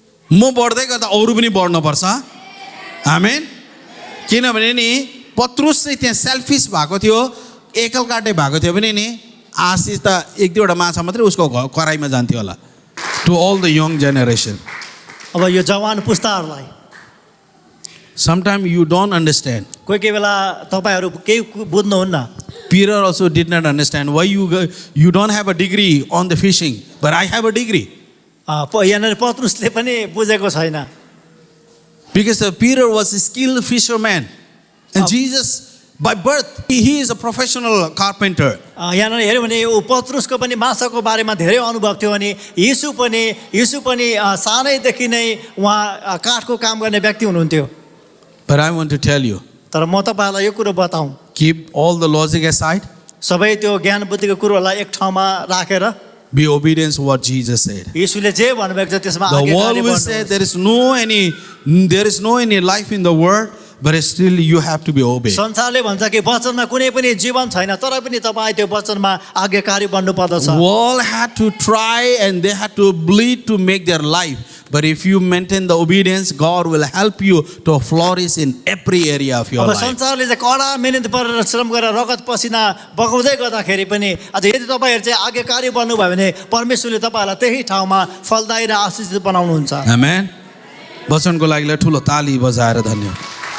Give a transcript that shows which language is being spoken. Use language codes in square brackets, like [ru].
[ne] म बढ्दै गर्दा अरू पनि बढ्नुपर्छ आमेन किनभने नि पत्रुस चाहिँ त्यहाँ सेल्फिस भएको थियो एकल काटे भएको थियो भने नि आशिष त एक दुईवटा माछा मात्रै उसको कराईमा जान्थ्यो होला [en] to all the young generation [ne] अब यो जवान पुस्ताहरूलाई [en] sometime you don't understand [ne] कोही बेला तपाईँहरू केही बुझ्नुहुन्न [en] Peter also did not understand why you don't have a degree on the fishing, but I have a degree. [ne] यहाँनिर पत्रुसले पनि बुझेको छैन [en] Because Peter was a skilled fisherman, and Jesus, by birth, he is a professional carpenter. [ne] यहाँनिर हेऱ्यो भने ऊ पत्रुसको पनि माछाको बारेमा धेरै अनुभव थियो अनि यीशु पनि सानैदेखि नै उहाँ काठको काम गर्ने व्यक्ति हुनुहुन्थ्यो [en] But I want to tell you, [ne] तर म तपाईँहरूलाई यो कुरो बताउँ [en] keep all the logic aside. [ne] सबै त्यो ज्ञान बुद्धिको कुरोलाई एक ठाउँमा राखेर [en] Be obedient to what Jesus said. [ne] यीशुले जे भन्नुभएको छ त्यसमा [en] The [ne] आज्ञाकारी [en] world will [ne] बन्नुहोस्। [en] say there is no any life in the world, but still you have to be obedient. [ne] संसारले भन्छ कि वचनमा कुनै पनि जीवन छैन तर पनि तपाईँ त्यो वचनमा आज्ञाकारी बन्नु पर्दछ [en] World had to try and they had to bleed to make their life. But if you maintain the obedience, God will help you to flourish in every area of your [ne] अब [en] life. [ne] संसारले चाहिँ कडा मेहनत गरेर श्रम गरेर रगत पसिना बगाउँदै गर्दाखेरि पनि अझ यदि तपाईँहरू चाहिँ आज्ञाकारी बन्नुभयो भने परमेश्वरले तपाईँहरूलाई त्यही ठाउँमा फलदायी र आशिषित बनाउनुहुन्छ Amen. वचनको लागि ठुलो ताली बजाएर धन्यवाद